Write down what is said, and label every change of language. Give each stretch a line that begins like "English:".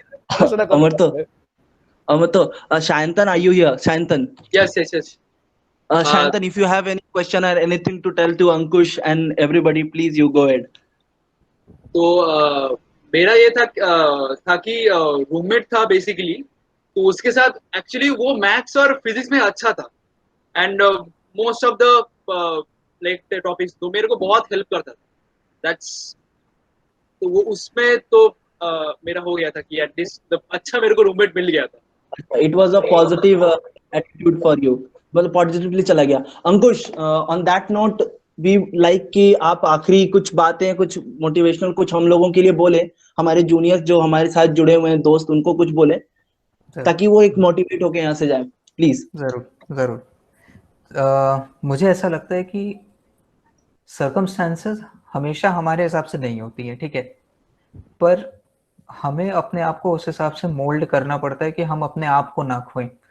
English: Amato, Shayantan, are you here? Shayantan. Yes. Shayantan, if you have any question or anything to tell to Ankush and everybody, please you go ahead.
Hindi: तो मेरा ये था कि roommate था basically, तो उसके साथ एक्चुअली वो मैथ्स और फिजिक्स में अच्छा था
English: and most of the like topics
Hindi: तो मेरे को बहुत हेल्प करता था। दैट्स तो वो उसमें तो मेरा हो गया था कि एटलीस्ट अच्छा मेरे को रूममेट मिल गया था।
English: It was a positive attitude for you,
Hindi: मतलब पॉजिटिवली चला गया। अंकुश,
English: on that note we like
Hindi: कि आप आखिरी कुछ बातें, कुछ मोटिवेशनल कुछ हम लोगों के लिए बोले, हमारे जूनियर्स जो हमारे साथ जुड़े हुए हैं दोस्त उनको कुछ बोले ताकि वो एक मोटिवेट होके यहाँ से जाए, प्लीज। जरूर मुझे ऐसा लगता है कि सर्कमस्टेंसेस हमेशा हमारे हिसाब से नहीं होती है, ठीक है, पर हमें अपने आप को उस हिसाब से मोल्ड करना पड़ता है कि हम अपने आप को ना खोएं।